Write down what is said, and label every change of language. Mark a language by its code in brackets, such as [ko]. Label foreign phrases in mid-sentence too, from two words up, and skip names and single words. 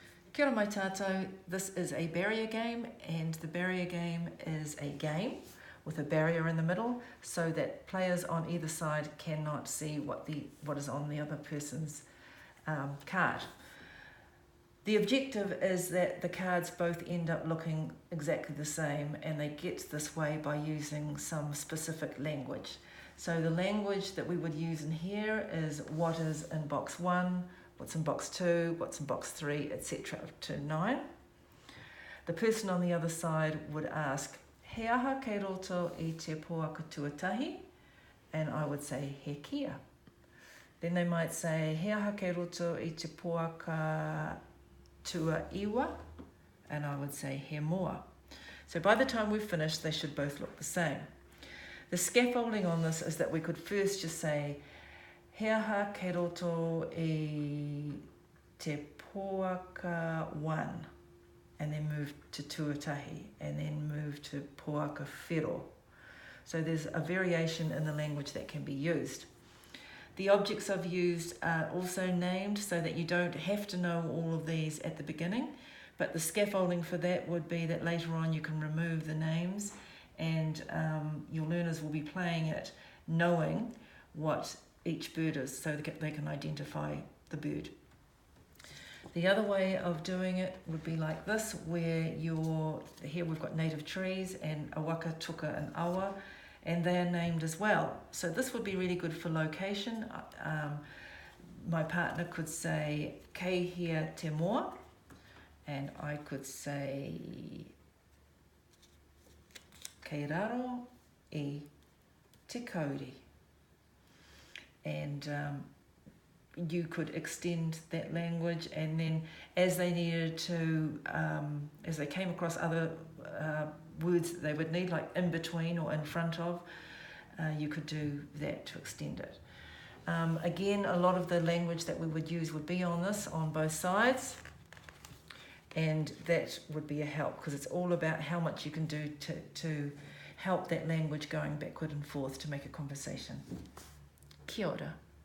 [mi] Kia ora mai tātou. [en] This is a barrier game, and the barrier game is a game with a barrier in the middle so that players on either side cannot see what is on the other person's card. The objective is that the cards both end up looking exactly the same, and they get this way by using some specific language. So the language that we would use in here is what is in box 1, what's in box 2, what's in box 3, etc. up to 9. The person on the other side would ask, [mi] he aha kei roto I te poaka tuatahi? [en] And I would say, [mi] he kia. [en] Then they might say, [mi] he aha kei roto I te poaka tua iwa? [en] And I would say, [mi] he moa. [en] So by the time we've finished, they should both look the same. The scaffolding on this is that we could first just say, [mi] he aha kei roto I te poaka 1, [en] and then move to tuatahi, and then move to [mi] poaka whero. [en] So there's a variation in the language that can be used. The objects I've used are also named so that you don't have to know all of these at the beginning, but the scaffolding for that would be that later on you can remove the names, and your learners will be playing it knowing what each bird is so that they can identify the bird. The other way of doing it would be like this, where here we've got native trees and [mi] awaka, tuka [en] and awa, and they're named as well. So this would be really good for location. My partner could say [mi] kei hia te moa, [en] and I could say [mi] kei raro I te kauri. [en] And you could extend that language, and then as they needed to, as they came across other words that they would need, like in between or in front of, you could do that to extend it. Again, a lot of the language that we would use would be on this, on both sides, and that would be a help, because it's all about how much you can do to help that language going backward and forth to make a conversation. [mi] Kia ora.